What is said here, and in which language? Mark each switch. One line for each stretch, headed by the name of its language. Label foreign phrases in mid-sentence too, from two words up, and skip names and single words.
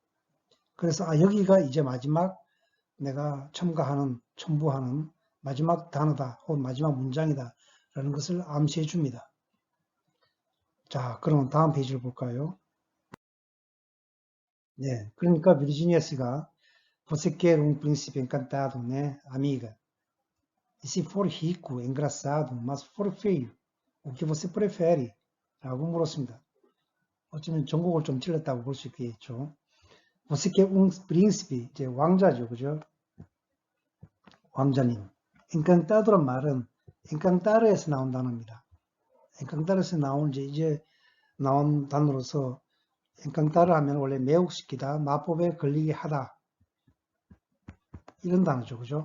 Korean: 그래서 여기가 이제 마지막 내가 첨부하는 마지막 단어다 혹은 마지막 문장이다 라는 것을 암시해 줍니다. 자, 그럼 다음 페이지를 볼까요? 네, 그러니까 비르지니아 씨가
Portuguese: Você quer um príncipe encantado, né, amiga? E se for rico, engraçado, mas for feio, o que você prefere?
Korean: 라고 물었습니다. 어쩌면 전곡을 좀 찔렀다고 볼 수 있겠죠.
Portuguese: Você quer um príncipe,
Korean: 이제 왕자죠, 그죠? 왕자님. encantado란 말은 encantado에서 나온 단어입니다. encantado에서 나온 이제 나온 단어로서 encantado 하면 원래 매혹시키다, 마법에 걸리게 하다 이런 단어죠, 그죠?